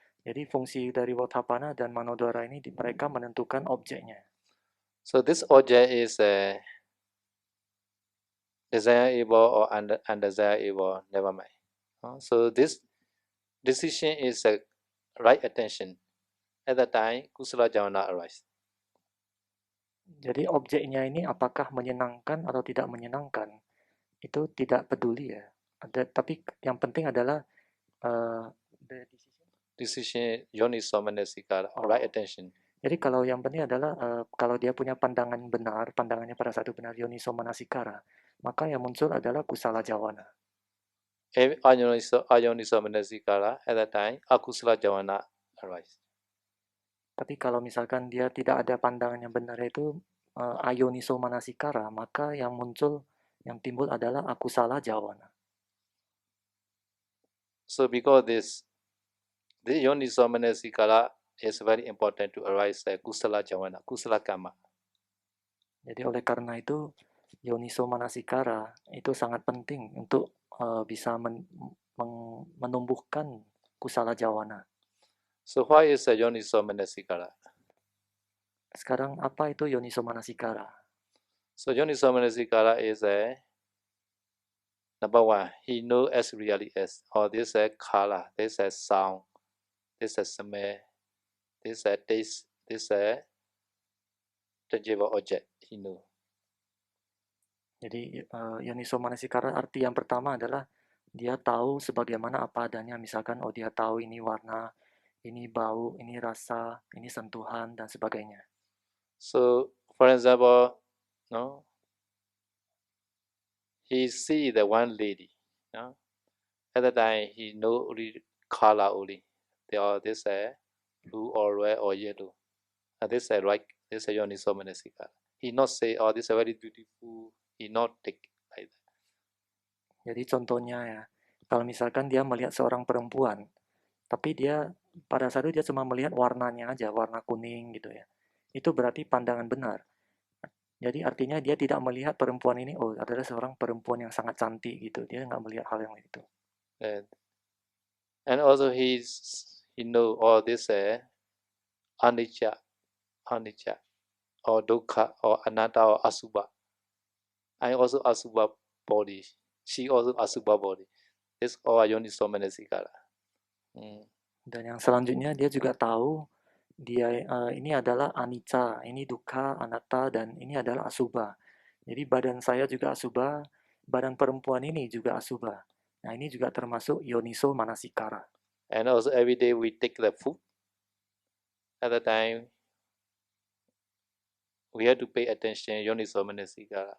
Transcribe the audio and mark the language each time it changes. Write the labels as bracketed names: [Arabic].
[Indonesian] Jadi fungsi dari Wotapana dan Manodara ini mereka menentukan objeknya. [English] So this object is desirable or undesirable, never mind. So this decision is a right attention. At that time, kusala javana arise. [Indonesian] Jadi objeknya ini apakah menyenangkan atau tidak menyenangkan, itu tidak peduli ya. Tapi yang penting adalah the [English] decision yoniso manasikara, right attention. [Indonesian] Jadi kalau yang penting adalah kalau dia punya pandangan benar, pandangannya pada satu benar yoniso manasikara, maka yang muncul adalah kusala jawana. [English] Ayoniso manasikara, at that time, akusala javana arise. [Indonesian] Tapi kalau misalkan dia tidak ada pandangan yang benar itu ayoniso manasikara, maka yang timbul adalah akusala jawana. [English] So because this yoniso manasikara is very important to arise kusala javana, kusala karma. [Indonesian] Jadi oleh karena itu yoniso manasikara itu sangat penting untuk bisa menumbuhkan kusala jawana. [English] So why is yoniso manasikara? [Indonesian] Sekarang apa itu yoniso manasikara? [English] So yoniso manasikara is number one, he knows as really is. Or this is color, this is sound, this is smell, this is taste, this is tangible object. He knows. [Indonesian] Jadi yoniso manasikara arti yang pertama adalah dia tahu sebagaimana apa adanya. Misalkan dia tahu ini warna, ini bau, ini rasa, ini sentuhan dan sebagainya. [English] So for example, he see the one lady. At the time he know only color only. This blue or red or yellow. This is right. This is yoniso manasikara. He not say, oh, this is very beautiful. He not take like that. [Indonesian] Jadi contohnya ya, kalau misalkan dia melihat seorang perempuan, tapi dia pada saat itu dia cuma melihat warnanya aja, warna kuning gitu ya. Itu berarti pandangan benar. Jadi artinya dia tidak melihat perempuan ini, adalah seorang perempuan yang sangat cantik gitu. Dia nggak melihat hal yang itu. [English] And also he know all this anicca, or dukkha, or anatta, or asubha. I also asubha body. She also asubha body. This all yoniso manasikara. [Indonesian] Dan yang selanjutnya dia juga tahu dia ini adalah anicca, ini dukkha, anatta, dan ini adalah asubha. Jadi badan saya juga asubha, badan perempuan ini juga asubha. Nah ini juga termasuk yoniso manasikara. [English] And also every day we take the food. At the time we have to pay attention yoniso manasikara.